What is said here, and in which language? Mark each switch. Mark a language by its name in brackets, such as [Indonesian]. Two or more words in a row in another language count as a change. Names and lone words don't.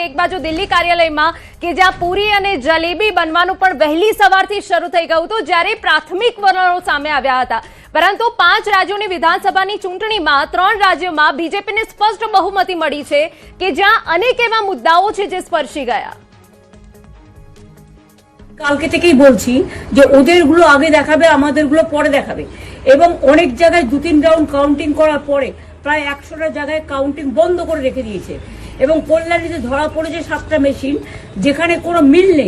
[Gujarati] એક બાજુ દિલ્હી કાર્યાલયમાં કે જ્યાં પૂરી અને જલેબી બનવાનું પણ વહેલી સવારથી શરૂ થઈ ગયું હતું જ્યારે પ્રાથમિક વલણો સામે આવ્યા હતા. પરંતુ 5 રાજ્યોની વિધાનસભાની ચૂંટણીમાં 3 રાજ્યોમાં બીજેપીને સ્પષ્ટ બહુમતી મળી છે કે જ્યાં અનેક એવા મુદ્દાઓ છે જે સ્પર્શી ગયા. [Bangla] কালকে থেকেই বলছি যে ওদেরগুলো আগে দেখাবে আমাদেরগুলো পরে দেখাবে এবং অনেক জায়গায় 2-3 রাউন্ড কাউন্টিং করার পরে প্রায় 100টা জায়গায় কাউন্টিং বন্ধ করে রেখে দিয়েছে এবং কল্যাণীতে ধরা পড়েছে 7টা মেশিন যেখানে কোনো মিল নেই.